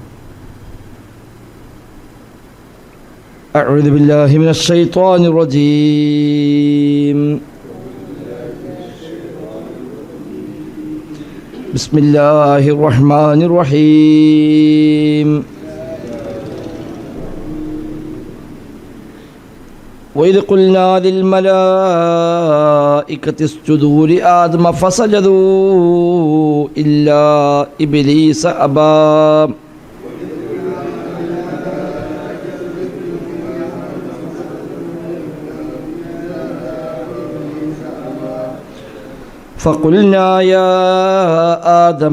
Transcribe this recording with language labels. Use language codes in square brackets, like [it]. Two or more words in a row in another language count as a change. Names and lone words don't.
[ar] أعوذ بالله من الشيطان الرجيم. بسم الله الرحمن الرحيم. وإذ قلنا للملائكة اسجدوا لآدم فسجدوا إلا إبليس أبى فقلنا يا آدم